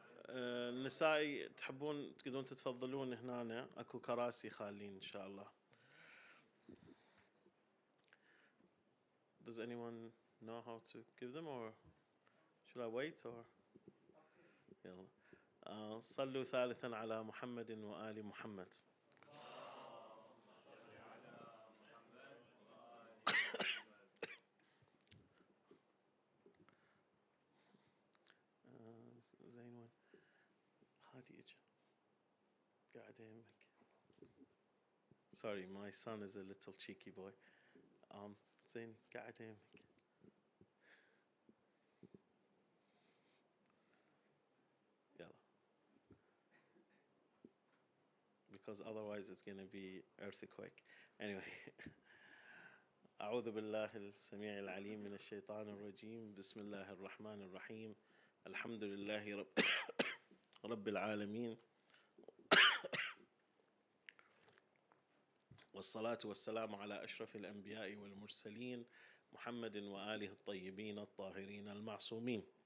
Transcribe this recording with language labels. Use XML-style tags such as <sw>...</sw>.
<ar>النساء تحبون تقدرون تتفضلون هنا اكو كراسي خالين ان شاء الله.</ar> <en>Does anyone know how to give them or should I wait or</en> <ar>يلا. صلوا ثالثا على محمد وآل محمد. زين وين؟ هادي اجا قاعد يمك.</ar> <en>Sorry, my son is a little cheeky boy.</en> <ar>زين قاعد يمك. يلا.</ar> <en>Because otherwise it's going to be earthquake. Anyway.</en> <ar>أعوذ بالله السميع العليم من الشيطان الرجيم. بسم الله الرحمن الرحيم. الحمد لله رب العالمين، والصلاة والسلام على أشرف الأنبياء والمرسلين محمد وآله الطيبين الطاهرين المعصومين.</ar>